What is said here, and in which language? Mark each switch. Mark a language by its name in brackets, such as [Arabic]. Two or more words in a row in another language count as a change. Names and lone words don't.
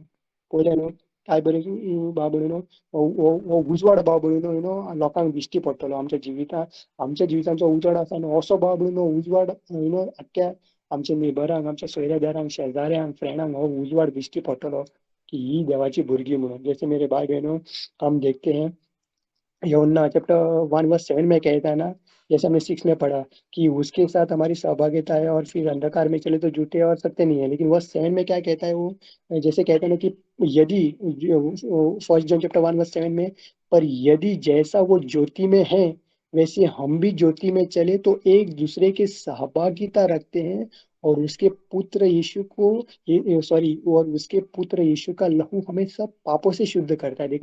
[Konkani] पयलें न्हू काय बरें भाव भयणीनो, हो उजवाड भाव भयणीनो लोकांक दिश्टी पडटलो आमच्या जिवितान. आमच्या जिवितांचो उजवाड आसा न्हू, असो भाव भयणीनो उजवाड आख्ख्या आमच्या नेबरांक, आमच्या सोयऱ्यादारांक, शेजाऱ्यांक, फ्रेंडांक हो उजवाड दिश्टी पडटलो की ही देवाची भुरगीं म्हणून. [Hindi] जैसे मेरे भाई बहनों, हम देखते हैं यूहन्ना चैप्टर 1 वर्स 7 में कहता है ना, जैसे हमने 6 में पढ़ा कि उसके साथ हमारी सहभागिता है, और फिर अंधकार में चले तो झूठे और सत्य नहीं है। लेकिन वर्स 7 में क्या कहता है वो, जैसे कहते हैं ना कि यदि, फर्स्ट जॉन चैप्टर 1 वर्स 7 में, पर यदि जैसा वो ज्योति में है वैसे हम भी ज्योति में चले तो एक दूसरे के सहभागिता रखते हैं, और उसके पुत्र यीशु को सॉरी और उसके पुत्र यीशु का लहू हमें सब पापों से शुद्ध करता है।